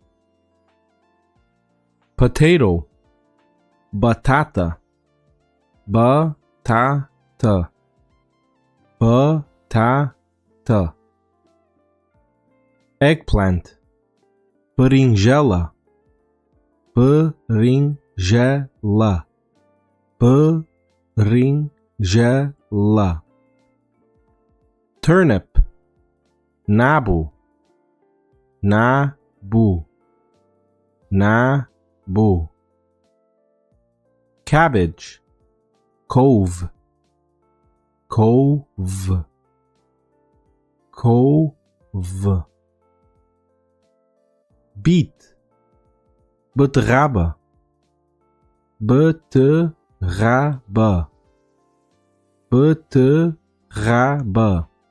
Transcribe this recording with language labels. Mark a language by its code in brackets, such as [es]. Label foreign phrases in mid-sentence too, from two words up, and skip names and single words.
[pt] Potato, batata, batata, batata. Eggplant, berinjela, berinjela, berinjela. Turnip, nabo, nabo, nabo. Cabbage, couve, couve, couve. Beet, beterraba, beterraba, beterraba.